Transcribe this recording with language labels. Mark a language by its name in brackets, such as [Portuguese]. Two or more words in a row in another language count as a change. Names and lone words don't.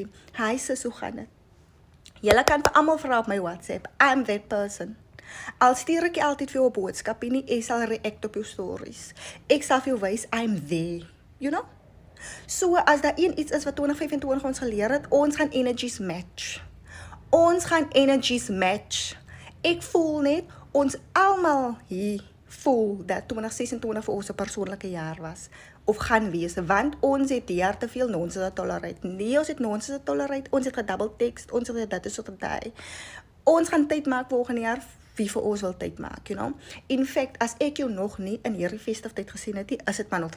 [Afrikaans] Hi sis, hoe gaan dit? Julle kan vir almal vra op my WhatsApp, [English] I'm that person. [Afrikaans] Al stuur ek altyd vir jou 'n boodskap nie, ek sal react op jou stories. Ek sal vir jou wys, [English] I'm there, you know? [Afrikaans] So, as daar iets is wat 2025 ons geleer het, ons gaan [English] energies match. [Afrikaans] Ons gaan [English] energies match. [Afrikaans] Ek voel net, ons almal hier voel dat 2026 vir ons 'n persoonlike jaar was, of gaan wees, want ons het hier te veel nonsens tolereer. Nee, ons het nonsens tolereer, ons het gedouble text, ons het dit is so daai. Ons gaan tyd maak volgende jaar, wie vir ons wil tyd maak, [English] you know. In fact, [Afrikaans] as ek jou nog nie in hierdie festiviteit gesien het, is dit maar nog